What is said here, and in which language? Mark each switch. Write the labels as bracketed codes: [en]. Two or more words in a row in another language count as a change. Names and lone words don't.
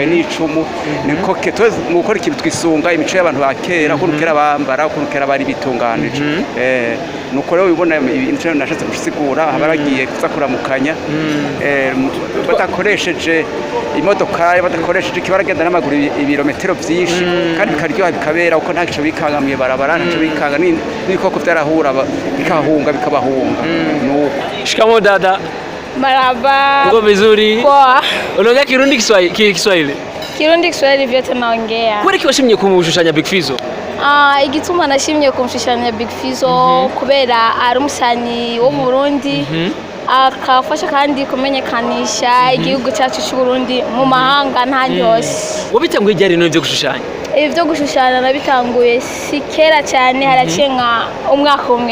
[rn] n'icumu niko gukora ikintu twisunga imico y'abantu ba kera ukuntu kera bambara ukuntu kera bari bitunganije nuko rero ubona ibintu nashatse gusigura abaragiye kuza kuramukanya badakoresheje imodoka badakoresheje kibaragenda n'amaguru ibirometero byinshi kandi bikaryoha bikabera uko nta gico bikangamiye barabara ntaco bikanga n'ibikoko byarahura bikahunga bikabahunga. [sw] Shikamo dada. Marhaba. Uko vizuri? Poa. Unaongea Kirundi Kiswahili? Kirundi Kiswahili vyote naongea. Kwani kiwashimye kumshushanya Big Fizzo? [rn] Igituma nashimye kumshushanya Big Fizzo kubera ari umusanyi wo mu Burundi akafasha kandi kumenyekanisha igihugu cyacu cy'u Burundi mu mahanga ntandi hose. Wabitanguye ryari no byo gushushanya? Ibyo gushushanya nabitanguye si kera cyane haraciye nka umwaka umwe.